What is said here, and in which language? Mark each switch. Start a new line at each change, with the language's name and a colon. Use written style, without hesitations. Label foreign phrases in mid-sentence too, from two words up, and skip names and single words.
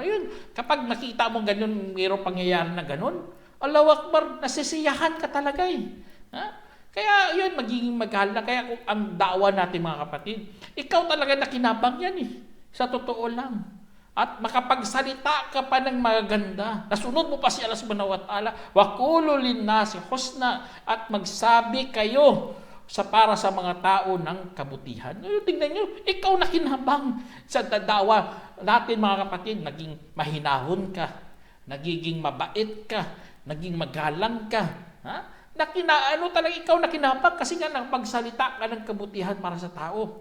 Filipino: Ayun, kapag nakita mo ganun, mayroong pangyayari na ganun,
Arabic: الله أكبر,
Filipino: nasisiyahan ka talaga eh. Kaya yun, magiging maghala. Kaya kung ang dawa natin mga kapatid, ikaw talaga nakinabang yan eh. Sa totoo lang. At makapagsalita ka pa ng maganda.
Arabic: Nasunod mo pa si Allah سبحانه وتعالى وقولوا للناس حسنا,
Filipino: at magsabi kayo para sa mga tao ng kabutihan. Tingnan nyo, ikaw nakinabang sa dadawa natin mga kapatid. Naging mahinahon ka, nagiging mabait ka, naging magalang ka. Talaga ikaw nakinabang kasi nga nagpagsalita ka ng kabutihan para sa tao.